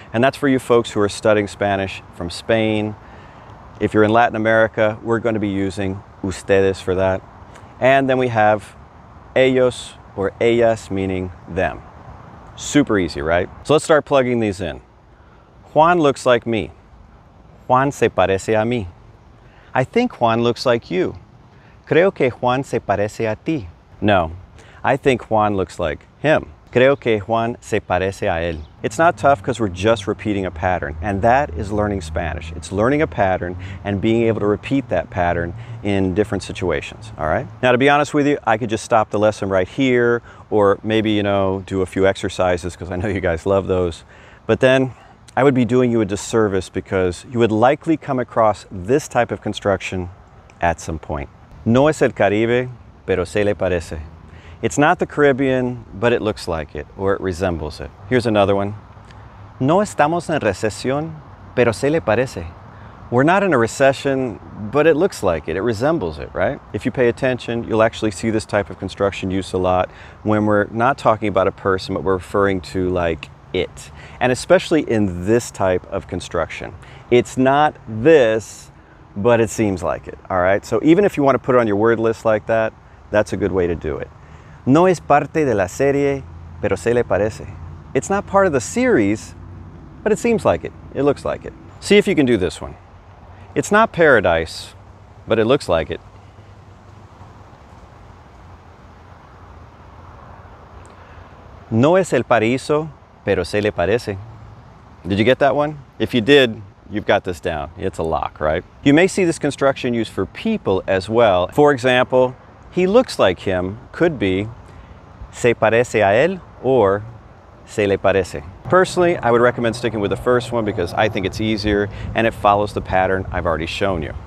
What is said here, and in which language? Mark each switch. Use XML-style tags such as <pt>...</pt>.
<en>And that's for you folks who are studying Spanish from Spain. If you're in Latin America, we're going to be using ustedes for that. And then we have ellos or ellas, meaning them. Super easy, right? So let's start plugging these in. Juan looks like me.</en> <es>Juan se parece a mí.</es> <en>I think Juan looks like you.</en> <es>Creo que Juan se parece a ti.</es> <en>No, I think Juan looks like him.</en> <es>Creo que Juan se parece a él.</es> <en>It's not tough because we're just repeating a pattern, and that is learning Spanish. It's learning a pattern and being able to repeat that pattern in different situations, all right? Now, to be honest with you, I could just stop the lesson right here, or maybe, you know, do a few exercises because I know you guys love those. But then I would be doing you a disservice because you would likely come across this type of construction at some point.</en> <es>No es el Caribe, pero se le parece.</es> <en>It's not the Caribbean, but it looks like it, or it resembles it. Here's another one.</en> <es>No estamos en recesión, pero se le parece.</es> <en>We're not in a recession, but it looks like it. It resembles it, right? If you pay attention, you'll actually see this type of construction used a lot when we're not talking about a person, but we're referring to like it. And especially in this type of construction. It's not this, but it seems like it, all right? So even if you want to put it on your word list like that, that's a good way to do it.</en> <es>No es parte de la serie, pero se le parece.</es> <en>It's not part of the series, but it seems like it. It looks like it. See if you can do this one. It's not paradise, but it looks like it.</en> <es>No es el paraíso, pero se le parece.</es> <en>Did you get that one? If you did, you've got this down. It's a lock, right? You may see this construction used for people as well. For example, he looks like him could be</en> <es>se parece a él</es> <en>or</en> <es>se le parece.</es> <en>Personally, I would recommend sticking with the first one because I think it's easier and it follows the pattern I've already shown you.</en>